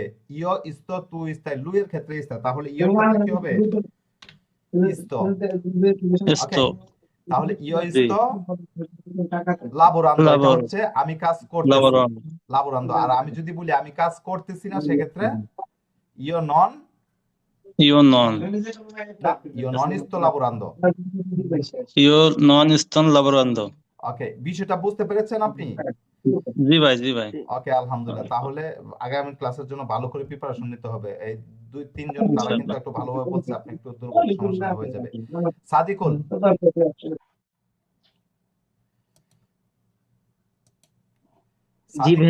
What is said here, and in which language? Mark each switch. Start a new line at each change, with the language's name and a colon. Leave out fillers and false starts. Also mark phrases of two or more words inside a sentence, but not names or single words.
Italian: io sto tu stai,
Bangla: লু এর ক্ষেত্রে ইস্তা, তাহলে ইয়োর ক্ষেত্রে কি হবে? ইস্তো। ওকে, এস্তো। তাহলে ইয়ো জি।
Italian: sto lavorando, এটা
Bangla: লাবোরো। হচ্ছে আমি কাজ করতেছি, লাবোরো। লাবোরান্দো। আর আমি যদি বলি আমি কাজ করতেছি না, সেক্ষেত্রে
Italian: io non Io non. না, io non sto lavorando। Io non sto lavorando.
Bangla: ওকে, বিষয়টা বুঝতে পেরেছেন আপনি? জি ভাই, জি ভাই। ওকে, আলহামদুলিল্লাহ। তাহলে আগামী ক্লাসের জন্য ভালো করে প্রিপারেশন নিতে হবে। এই 2-3 জন তারা কিন্তু একটু ভালোভাবে বলছে, আপনি একটু দুর্বল, সমস্যা নেই, হয়ে যাবে। সাদিকুল, জি ভাইয়া